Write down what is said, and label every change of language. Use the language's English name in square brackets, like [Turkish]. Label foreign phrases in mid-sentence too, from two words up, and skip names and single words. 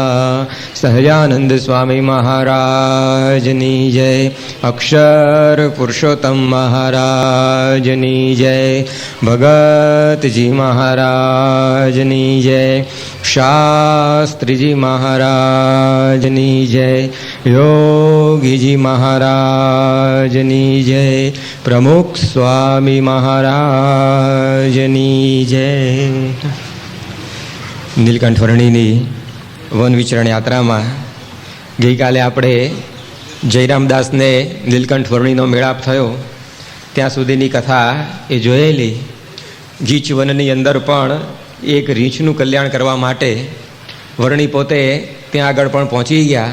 [Gujarati] સહજાનંદ સ્વામી મહારાજની જય, અક્ષર પુરુષોત્તમ મહારાજની જય, ભગતજી મહારાજની જય, શાસ્ત્રીજી મહારાજની જય, યોગીજી મહારાજની જય, પ્રમુખ સ્વામી મહારાજની જય। નીલકંઠ વર્ણીની વન વિચરણ યાત્રામાં ગઈકાલે આપણે જયરામદાસને નીલકંઠ વર્ણીનો મેળાપ થયો ત્યાં સુધીની કથા એ જોયેલી. ગીચ વનની અંદર પણ એક રીંછનું કલ્યાણ કરવા માટે વર્ણી પોતે ત્યાં આગળ પણ પહોંચી ગયા.